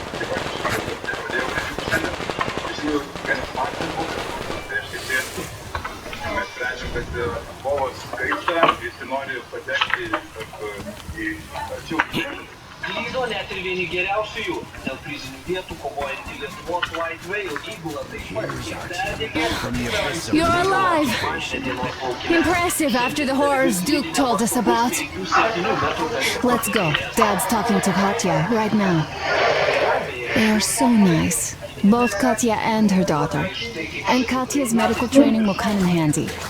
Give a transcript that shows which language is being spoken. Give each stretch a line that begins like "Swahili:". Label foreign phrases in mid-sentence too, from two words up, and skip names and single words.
Lithuanian: Mes sprendžiam, kad kovos kaista, visi nori patekti į arčiau. Klydo net ir vieni geriausių jų. Dėl prizinių vietų kovojantį Lietuvos White Whale įgulą taip pat perdegė.
English: You're alive! Impressive after the horrors Duke told us about. Let's go. Dad's talking to Katya right now. They are so nice. Both Katya and her daughter. And Katya's medical training will come in handy.